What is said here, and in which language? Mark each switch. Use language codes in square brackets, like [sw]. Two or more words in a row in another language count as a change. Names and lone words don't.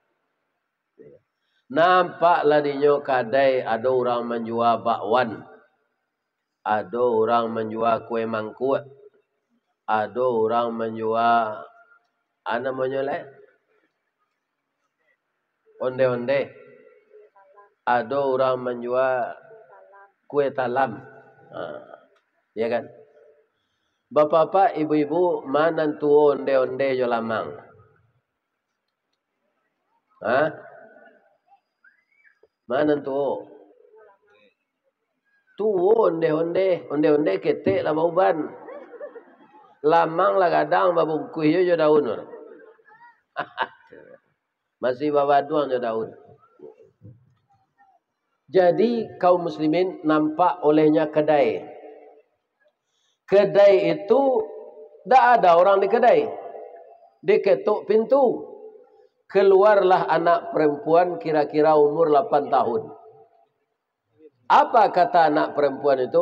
[id] Nampaklah dinyo kadai ada orang menjual bakwan, ada orang menjual kue mangkuk, ada orang menjual apa namanya le? Onde-onde. Ada orang menjual kue talam. Ya kan? Bapak-bapak, ibu-ibu, [min] mana tu onde-onde jo lamang? Mana tu? Tu onde-onde ketek lah bauban. Lamang lah kadang babungkuh jo daun. Masih babaduang jo daun. [id] Jadi kaum muslimin nampak olehnya kedai. Kedai itu tak ada orang di kedai. Diketuk pintu. Keluarlah anak perempuan kira-kira umur 8 tahun. Apa kata anak perempuan itu?